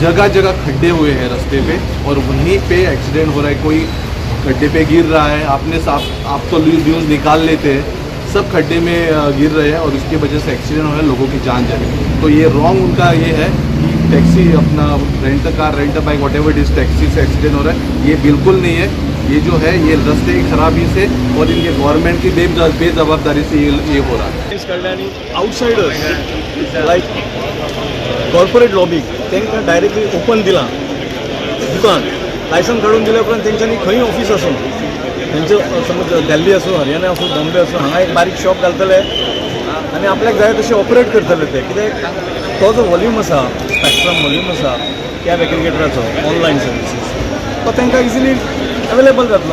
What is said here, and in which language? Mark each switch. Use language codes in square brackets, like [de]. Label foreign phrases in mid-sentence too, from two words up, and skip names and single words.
[hi] जगह जगह खड्डे हुए हैं रास्ते पे और वहीं पे एक्सीडेंट हो रहा है, कोई खड्डे पे गिर रहा है, आप तो न्यूज़ निकाल लेते हैं, सब खड्डे में गिर रहे हैं और उसकी वजह से एक्सीडेंट हो रहा है, लोगों की जान जा रही है। तो ये रॉन्ग उनका ये है कि टैक्सी अपना [en] rent car rent bike whatever is taxi [hi] से एक्सीडेंट हो रहा है, ये बिल्कुल नहीं है। ये जो है ये रास्ते की खराबी से और इनके गवर्नमेंट की बेजवाबदारी से ये हो रहा है। [en] outsiders like corporate lobby [kok] तांकां [en] directly open [kok] दिलां दुकान, लायसन काडून दिल्या उपरांत तेंच्यांनी खंय ऑफिस आसूं, तेंचें समज दिल्ली आसूं, हरियाणा आसूं, बॉम्बे आसूं, हांगा एक बारीक शॉप घालतले आनी आपल्याक जाय तशें ऑपरेट करतले ते, कित्याक तो जो वॉल्यूम आसा, [en] spectrum volume [kok] आसा कॅब एग्रिगेटराचो [en] online services, [kok] तो तांकां [en] easily available [kok] जातलो.